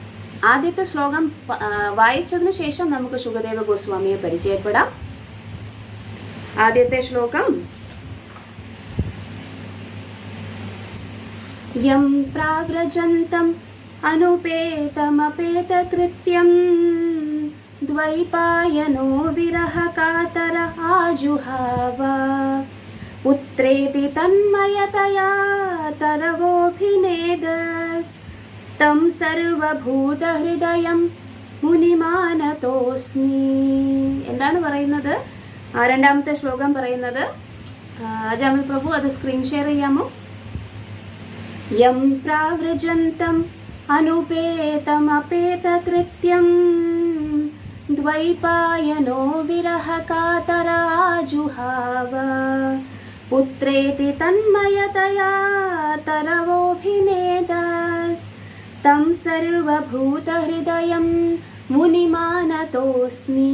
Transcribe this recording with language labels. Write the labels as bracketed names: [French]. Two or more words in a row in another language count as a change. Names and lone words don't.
[Malayalam] ആദ്യത്തെ ശ്ലോകം വായിച്ചതിന് ശേഷം നമുക്ക് ശുകദേവ ഗോസ്വാമിയെ പരിചയപ്പെടാം. ആദ്യത്തെ ശ്ലോകം. [Sanskrit] യം പ്രാവ്രജന്തം അനുപേതമപേതകൃത്യം द्वैपायनो विरहकातर आजुहाव पुत्रेति तन्मयतया तरवोऽभिनेदस् तं സർവഭൂതഹൃദയം മുനിമാനതോസ്മി. [Malayalam] എന്താണ് പറയുന്നത്? രണ്ടാമത്തെ ശ്ലോകം പറയുന്നത് അജാമിൽ പ്രഭു അത് സ്ക്രീൻ ഷെയർ ചെയ്യാമോ? [Sanskrit] യം പ്രാവൃജന്തം അനുപേതമപേതകൃത്യം ദ്വൈപായനോ വിരഹകാതരാജുഹാവ പുത്രേതി തന്മയതയാ തരവോഭിനേദസ് തം സർവഭൂതഹൃദയം മുനിമാനതോസ്മി.